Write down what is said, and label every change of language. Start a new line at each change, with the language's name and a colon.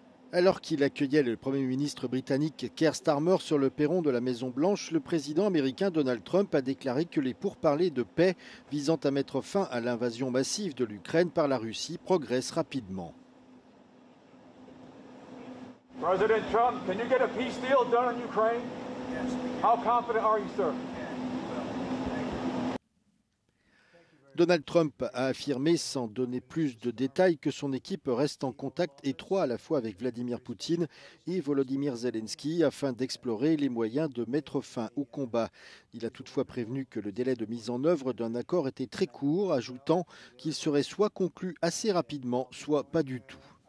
French: Alors qu'il accueillait le Premier ministre britannique Keir Starmer sur le perron de la Maison-Blanche, le président américain Donald Trump a déclaré que les pourparlers de paix visant à mettre fin à l'invasion massive de l'Ukraine par la Russie progressent rapidement.
English: President Trump, can you get a peace deal done in Ukraine? Yes. How confident are you, sir?
French: Donald Trump a affirmé, sans donner plus de détails, que son équipe reste en contact étroit à la fois avec Vladimir Poutine et Volodymyr Zelensky afin d'explorer les moyens de mettre fin au combat. Il a toutefois prévenu que le délai de mise en œuvre d'un accord était très court, ajoutant qu'il serait soit conclu assez rapidement, soit pas du tout.